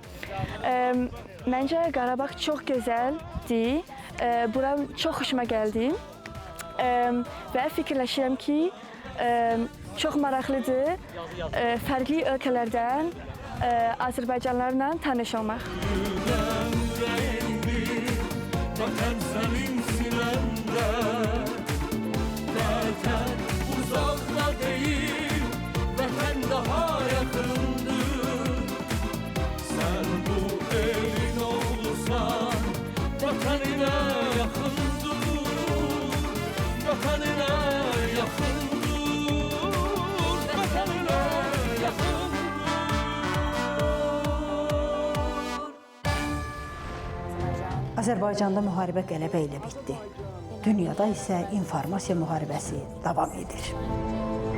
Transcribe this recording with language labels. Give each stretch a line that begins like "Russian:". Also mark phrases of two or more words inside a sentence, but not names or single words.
Azerbaijani: Məncə Qarabağ çox gözəldir. Bura çox xoşuma gəldi və fikirləşirəm ki, çox maraqlıdır fərqli ölkələrdən Azərbaycanlılarla tanış olmaq.
Turkish: Vatan senin sinende, vatan uzakta değil, vatan daha yakındır. Sen bu elin olursan, vatanına yakındır, vatanına yakındır, vatanına yakındır.
Azerbaijani: Azərbaycanda müharibə qələbə ilə bitdi. Dünyada isə informasiya müharibəsi davam edir.